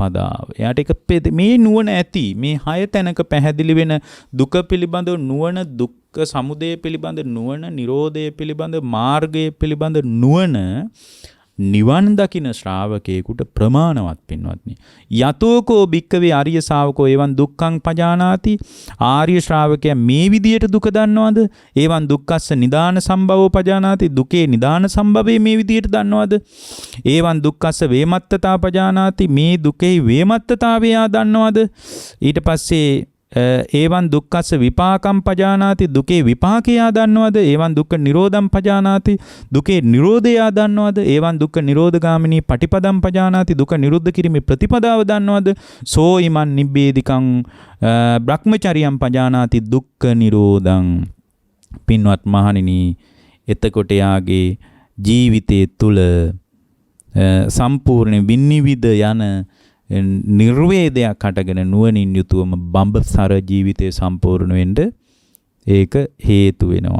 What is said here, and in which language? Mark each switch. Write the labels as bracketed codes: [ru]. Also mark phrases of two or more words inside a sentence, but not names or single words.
[si] ප්‍රතිපදාව. එයාට එක මේ නුවණ ඇති. මේ 6 තැනක පැහැදිලි වෙන දුක පිළිබඳව නුවණ, දුක්ඛ සමුදය පිළිබඳ නුවණ, නිරෝධය පිළිබඳ මාර්ගය පිළිබඳ නුවණ නිවන් දකින ශ්‍රාවකයෙකුට ප්‍රමාණවත් පින්වත්නි. [pi] යතෝකෝ භික්කවේ ආර්ය ශාවකෝ එවං දුක්ඛං පජානාති. [si] ආර්ය ශ්‍රාවකයා මේ විදියට දුක දන්නවද? [pi] එවං දුක්ඛස්ස නිදාන සම්භවෝ පජානාති. [si] දුකේ නිදාන සම්භවය මේ විදියට දන්නවද? [pi] එවං දුක්ඛස්ස වේමත්තතා පජානාති. [si] මේ දුකේ වේමත්තතාවය දන්නවද? ඊට පස්සේ [pi] ඒවන් දුක්ඛස්ස විපාකම් පජානාති. [si] දුකේ විපාකය දන්නවද? [pi] ඒවන් දුක්ඛ නිරෝධම් පජානාති. [si] දුකේ නිරෝධය දන්නවද? [pi] ඒවන් දුක්ඛ නිරෝධගාමිනී පටිපදම් පජානාති. [si] දුක නිරුද්ධ කිරීමේ ප්‍රතිපදාව දන්නවද? [pi] සෝ ඉමන් නිබ්බේධිකං බ්‍රහ්මචර්යම් පජානාති දුක්ඛ නිරෝධං. [si] පින්වත් මහණෙනි, එතකොට යාගේ ජීවිතයේ තුල සම්පූර්ණ විනිවිද යන නිර්වේදයක් හටගෙන නුවණින් යුතුවම බඹසර ජීවිතය සම්පූර්ණ වෙන්න ඒක හේතු වෙනවා.